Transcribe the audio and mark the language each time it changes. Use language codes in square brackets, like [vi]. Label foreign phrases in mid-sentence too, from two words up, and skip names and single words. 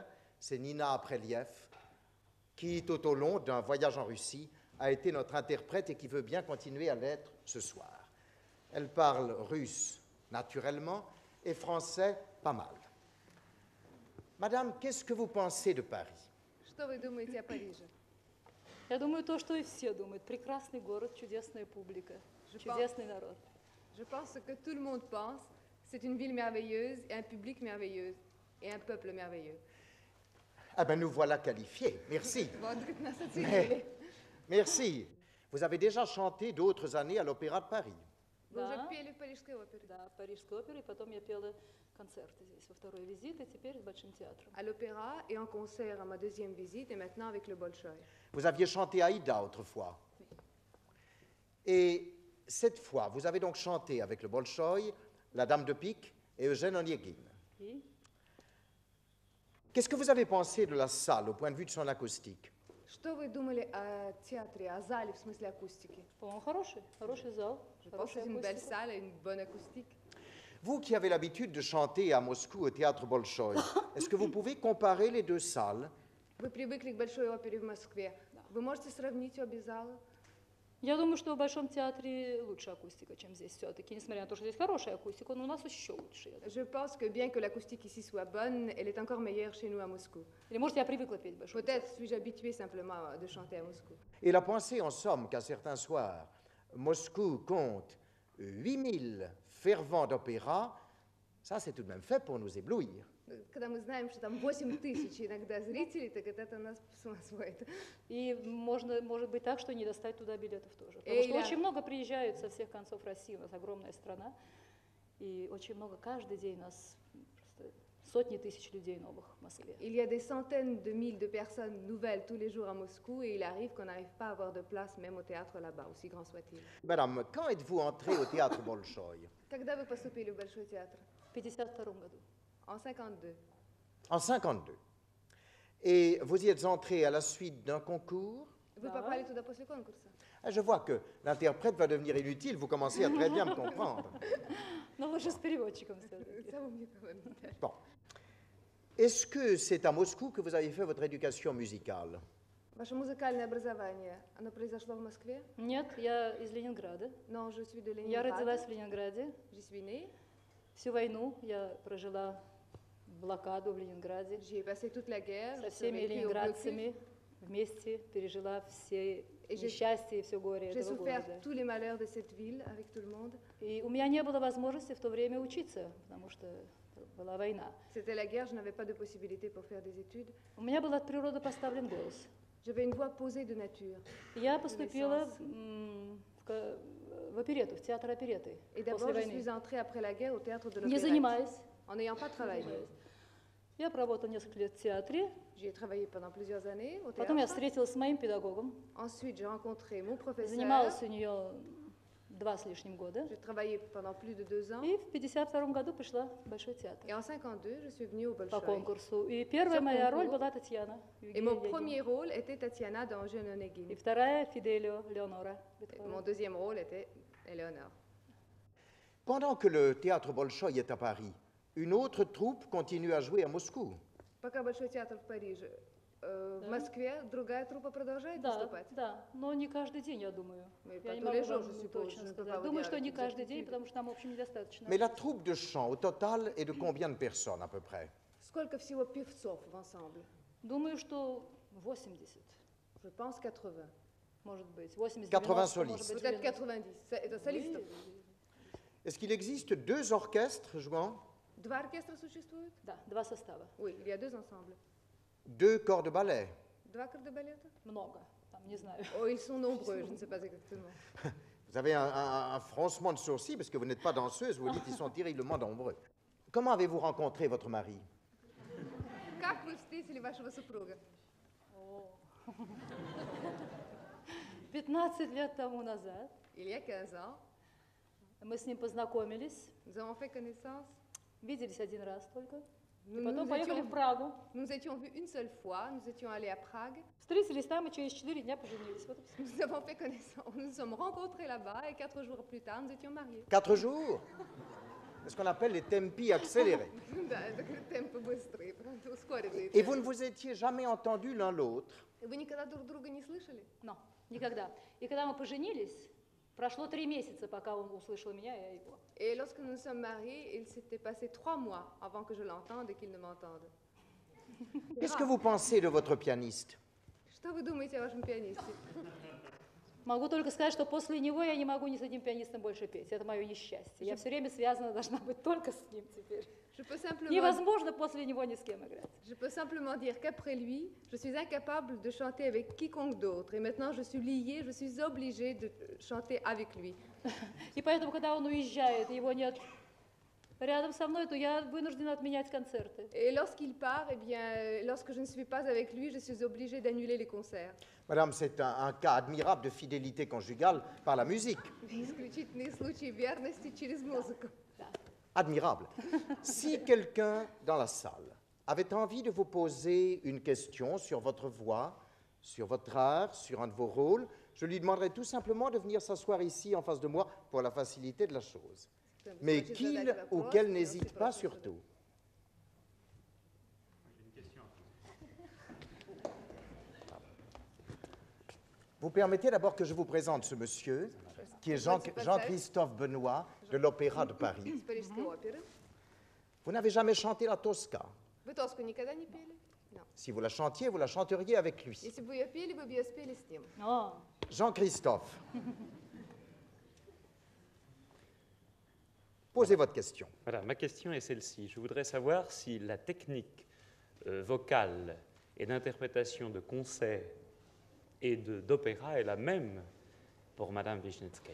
[fr] C'est Nina Apreliev, qui, tout au long d'un voyage en Russie, a été notre interprète et qui veut bien continuer à l'être ce soir. Elle parle russe naturellement et français pas mal. Madame, qu'est-ce que vous pensez de Paris? [ru] Что вы думаете о Париже? Я думаю, то, что и все думают. Прекрасный город, чудесная публика, чудесный народ. [fr] Je pense ce que tout le monde pense. C'est une ville merveilleuse, et un public merveilleux, et un peuple merveilleux. Ah ben nous voilà qualifiés, merci. [ru] Вот как нас оценили. [fr] Merci. Vous avez déjà chanté d'autres années à l'Opéra de Paris. [ru] Вы уже Да. пели в Парижской опере? Да, Парижской оперы, и потом я пела концерты здесь во второй визит, и теперь с Большим театром. [fr] À l'opéra et en concert à ma 2e visite, et maintenant avec le Bolchoï. Vous aviez chanté Aïda autrefois. Et cette fois, vous avez donc chanté avec le Bolchoï, la Dame de Pique et Eugène Onegin. [ru] И [fr] Qu'est-ce que vous avez pensé de la salle au point de vue de son acoustique? [ru] Что вы думали о театре, о зале в смысле акустики? по-моему, хороший зал, [fr] Je pense que [ru] хорошая [fr] c'est une belle [ru] акустика. [fr] salle et une bonne acoustique. Vous qui avez l'habitude de chanter à Moscou au théâtre Bolchoï, est-ce que vous pouvez comparer les 2 salles? [ru] Вы привыкли к Большой опере в Москве. Вы можете сравнить обе залы? Я думаю, что в Большом театре лучше акустика, чем здесь все-таки. Несмотря на то, что здесь хорошая акустика, но у нас еще лучше. Я думаю. [fr] Je pense que bien que l'acoustique ici soit bonne, elle est encore meilleure chez nous à Moscou. [ru] Или, может, я привыкла петь в Большом театре. [fr] Peut-être suis-je habituée simplement de chanter à Moscou. Et la pensée, en somme, qu'à certains soirs, Moscou compte 8000 fervents d'opéra, ça c'est tout de même fait pour nous éblouir. [ru] Когда мы знаем, что там 8 тысяч иногда зрителей, так это нас с ума сводит. И может быть так, что не достать туда билетов тоже. Потому Эля. что очень много приезжают со всех концов России, у нас огромная страна, и очень много, каждый день у нас просто сотни тысяч людей новых в Москве. [fr] Il y a des centaines de mille de personnes nouvelles tous les jours à Moscou et il arrive qu'on n'arrive pas à avoir de place même au théâtre là-bas, aussi grand soit-il. Madame, quand êtes-vous entrée au théâtre Bolchoï? [ru] Когда вы поступили в Большой театр? В 1952 году. [fr] En 52. En 52. Et vous y êtes entrée à la suite d'un concours? [ru] Вы попали туда после конкурса? [fr] Ah, je vois que l'interprète va devenir inutile, vous commencez à très bien me comprendre. [ru] Но лучше с переводчиком все-таки. [fr] Ça vaut mieux quand même. Bon. Est-ce que c'est à Moscou que vous avez fait votre éducation musicale? [ru] Ваше музыкальное образование, оно произошло в Москве? Нет, я из Ленинграда. [fr] Non, je suis de [ru] Я родилась [fr] Leningrad. [ru] в Ленинграде. [fr] J'y suis née. [ru] Всю войну я прожила блокаду в Ленинграде. [fr] J'y ai passé toute la guerre. [ru] Со [fr] J'ai [ru] всеми [fr] survécu au blocus. [ru] ленинградцами вместе пережила все [fr] И j'ai- [ru] несчастья и все горе [fr] J'ai [ru] этого [fr] souffert [ru] города. [fr] tous les malheurs de cette ville avec tout le monde. [ru] И у меня не было возможности в то время учиться, потому что была война. [fr] C'était la guerre, je n'avais pas de possibilité pour faire des études. [ru] У меня был от природы поставлен голос. [fr] J'avais une voix posée de nature. [ru] Я поступила [fr] Renaissance. [ru] в оперету, в театр опереты [fr] Et [ru] после [fr] d'abord, je [ru] войны. [fr] suis entrée après la guerre au théâtre de [ru] Не [fr] l'opéra. [ru] занимаясь. [fr] En n'ayant pas travaillé. [ru] Я проработала несколько лет в театре. [fr] J'y ai travaillé pendant plusieurs années au [ru] Потом я [fr] théâtre. [ru] встретилась с моим педагогом. [fr] Ensuite, j'ai rencontré mon professeur. [ru] Занималась у нее 2 с лишним года. [fr] J'ai travaillé pendant plus de 2 ans. [ru] И в 1952 году пришла в Большой театр [fr] Et en 52, je suis venue au [ru] по [fr] Bolchoï. [ru] конкурсу. И первая [fr] Sur [ru] моя роль [fr] concours. [ru] была Татьяна. [fr] Et [ru] Евгения [fr] mon [ru] Онегина. [fr] premier rôle était Tatiana dans Eugène [ru] И [fr] Onegin. [ru] вторая Фиделио Леонора. [fr] Et mon deuxième rôle était Éléonore. Pendant que le théâtre Bolchoï est à Paris, une autre troupe continue à jouer à Moscou. [ru] Пока Большой театр в Париже, в Москве другая труппа продолжает Да, выступать. да, но не каждый день, я думаю. [fr] Mais [ru] Я [fr] pas [ru] не [fr] tous [ru] могу [fr] les jours, [ru] вам [fr] je suppose, [ru] точно [fr] je ne peux pas [ru] сказать. [fr] vous [ru] Думаю, [fr] dire [ru] что [fr] avec [ru] не каждый день, [fr] exactitude. [ru] потому что нам, в общем, недостаточно. [fr] Mais la troupe de chant au total est de combien de personnes à peu près? [ru] Сколько всего певцов в ансамбле? Думаю, что 80, [fr] Je pense 80. [ru] может быть. 80, [fr] 80 [ru] 90, может быть, [fr] Peut-être 90. 90. [ru] Это солистов. [fr] Est-ce qu'il existe 2 orchestres jouant? [ru] Два оркестра существуют? Да, 2 состава. [fr] Oui, il y a 2 ensembles. 2 corps de ballet? 2 corps de ballet? [ru] Много, там, не знаю. [fr] Oh, ils sont nombreux, je ne sais pas exactement. Vous avez un froncement de sourcils parce que vous n'êtes pas danseuse, vous dites qu'ils sont terriblement nombreux. Comment avez-vous rencontré votre mari? [ru] Как вы встретили вашего супруга? 15 лет тому назад [fr] Il y a 15 ans, [ru] мы с ним познакомились, [fr] nous avons fait connaissance. [ru] виделись один раз только. [fr] Nous, [ru] Потом [fr] nous [ru] поехали в [fr] étions, [ru] Прагу. [fr] nous nous étions vus une seule fois, nous étions allés à Prague. [ru] Встретились там и через 4 дня поженились. Вот и всё. [fr] Nous avons fait connaissance, nous nous sommes rencontrés là-bas et 4 jours plus tard, nous étions mariés. 4 jours. C'est ce qu'on appelle les tempi accélérés. [ru] Да, это темпы быстрые, правда, ускоренные. [fr] Et vous ne vous étiez jamais entendus l'un l'autre. [ru] Вы никогда друг друга не слышали? Но, никогда. И когда мы поженились, прошло 3 месяца, пока он услышал меня, и я его. [fr] Et lorsque nous nous sommes mariés, il s'était passé 3 mois avant que je l'entende et qu'il ne m'entende. Qu'est-ce que vous pensez de votre pianiste? [ru] Что вы думаете о вашем пианисте? Могу только сказать, что после него я не могу ни с одним пианистом больше петь. Это мое несчастье. Я все время связана должна быть только с ним теперь. [fr] Je peux simplement, [ru] Невозможно после него ни с кем играть. [fr] je peux simplement dire qu'après lui, je suis incapable de chanter avec quiconque d'autre. Et maintenant, je suis liée, je suis obligée de chanter avec lui. [ru] И поэтому, когда он уезжает, и его нет рядом со мной, то я вынуждена отменять концерты. [fr] Et lorsqu'il part, eh bien, lorsque je ne suis pas avec lui, je suis obligée d'annuler les concerts. Madame, c'est un cas admirable de fidélité conjugale par la musique. [ru] Исключительные случаи верности через музыку. [fr] Admirable. Si quelqu'un dans la salle avait envie de vous poser une question sur votre voix, sur votre art, sur un de vos rôles, je lui demanderais tout simplement de venir s'asseoir ici en face de moi pour la facilité de la chose. Mais qu'il ou qu'elle n'hésite pas surtout. Vous permettez d'abord que je vous présente ce monsieur, qui est Jean-Christophe Benoît de l'Opéra de Paris. [ru] Из Парижской оперы. [fr] Vous n'avez jamais chanté la Tosca. [ru] Вы Тоску никогда не пели? [fr] Non. Si vous la chantiez, vous la chanteriez avec lui. [ru] Если бы ее пели, вы бы ее спели с ним. О, [fr] Jean-Christophe, posez votre question. Voilà, ma question est celle-ci. Je voudrais savoir si la technique vocale et d'interprétation de concert et d'opéra est la même pour Madame Vishnetskaya.